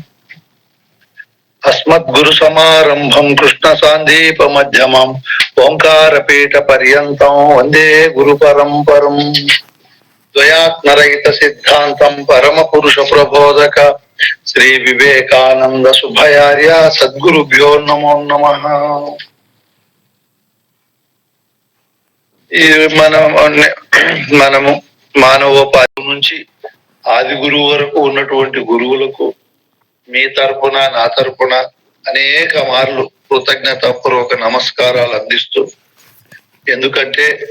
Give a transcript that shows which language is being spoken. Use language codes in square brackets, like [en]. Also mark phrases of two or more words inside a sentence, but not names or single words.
[sa] अस्मद्गुरु समारंभं कृष्ण सांदीप मध्यमं ओंकार पीठ पर्यन्तं वंदे गुरु परंपरम्। द्वयात्मरहित सिद्धांतं परम पुरुष प्रबोधक श्री विवेकानंद सुभयार्य सद्गुरुभ्यो नमो नमः। [te] ఈ మనము మానవోపాధి నుంచి ఆది గురువు వరకు ఉన్నటువంటి గురువులకు మీ తరపున నా తరపున అనేక మార్లు కృతజ్ఞతాపూర్వక నమస్కారాలు అందిస్తూ, ఎందుకంటే